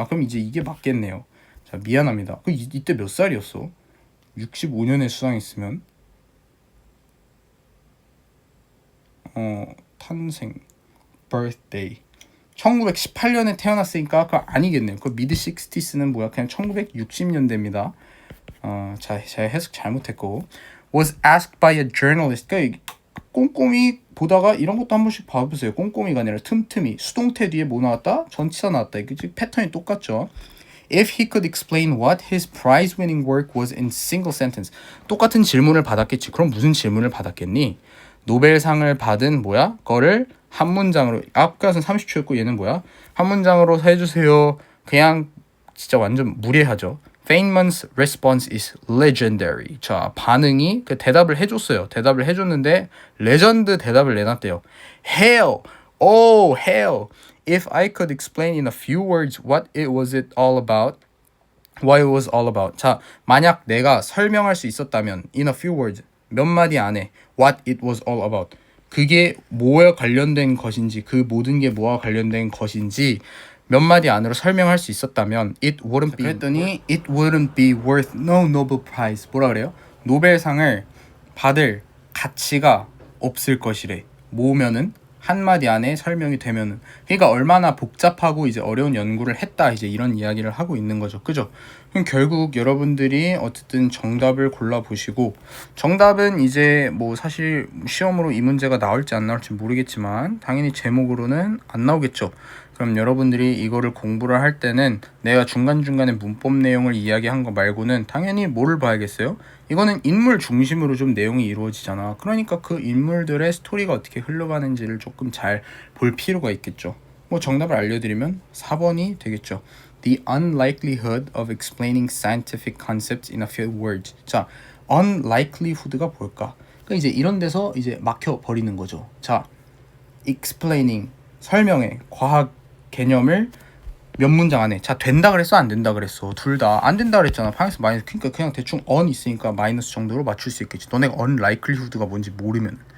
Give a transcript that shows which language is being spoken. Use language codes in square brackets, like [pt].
[ko] 그럼 이제 이게 맞겠네요. 자, 미안합니다. 이때 몇 살이었어? 65년에 수상했으면 탄생 birthday 1918년에 태어났으니까 그거 아니겠네요. 그 미드 60s는 그냥 1960년대입니다. [en] 자, [ko] 제가 해석 잘못했고 [en] was asked by a journalist. [ko] 그러니까 꼼꼼히 보다가 이런 것도 한 번씩 봐보세요. 꼼꼼히가 아니라 틈틈이 수동태 뒤에 뭐 나왔다? 전치사 나왔다. 이게 패턴이 똑같죠. [en] If he could explain what his prize-winning work was in single sentence. [ko] 똑같은 질문을 받았겠지. 그럼 무슨 질문을 받았겠니? 노벨상을 받은 거를 한 문장으로 아까는 30초였고 얘는 한 문장으로 해주세요. 그냥 진짜 완전 무례하죠. [en] Feynman's response is legendary. [ko] 자, 반응이 그 대답을 해줬어요. 대답을 해줬는데 레전드 대답을 내놨대요. [en] Hell, oh hell. If I could explain in a few words what it was all about. What it was all about. [ko] 자, 만약 내가 설명할 수 있었다면 [en] in a few words [ko] 몇 마디 안에 [en] what it was all about. [ko] 그게 뭐에 관련된 것인지 그 모든 게 뭐와 관련된 것인지 몇 마디 안으로 설명할 수 있었다면 [en] it wouldn't be [ko] 그랬더니 [en] it wouldn't be worth no Nobel Prize. [ko] 뭐라 그래요? 노벨상을 받을 가치가 없을 것이래. 뭐면은 한마디 안에 설명이 되면은 그러니까 얼마나 복잡하고 이제 어려운 연구를 했다 이제 이런 이야기를 하고 있는 거죠. 그죠? 그럼 결국 여러분들이 어쨌든 정답을 골라보시고, 정답은 이제 뭐 사실 시험으로 이 문제가 나올지 안 나올지 모르겠지만 당연히 제목으로는 안 나오겠죠. 그럼 여러분들이 이거를 공부를 할 때는 내가 중간중간에 문법 내용을 이야기한 거 말고는 당연히 뭐를 봐야겠어요? 이거는 인물 중심으로 좀 내용이 이루어지잖아. 그러니까 그 인물들의 스토리가 어떻게 흘러가는지를 조금 잘 볼 필요가 있겠죠. 뭐 정답을 알려드리면 4번이 되겠죠. [en] The unlikelihood of explaining scientific concepts in a few words. [ko] 자, unlikelihood가 뭘까? 그러니까 이제 이런 데서 이제 막혀 버리는 거죠. 자, explaining 설명해 과학 개념을 몇 문장 안에. 자, 된다 그랬어 안 된다 그랬어? 둘 다 안 된다 그랬잖아. 파이너스 마이너스. 그러니까 그냥 대충 on 있으니까 마이너스 정도로 맞출 수 있겠지. 너네가 unlikelihood가 뭔지 모르면.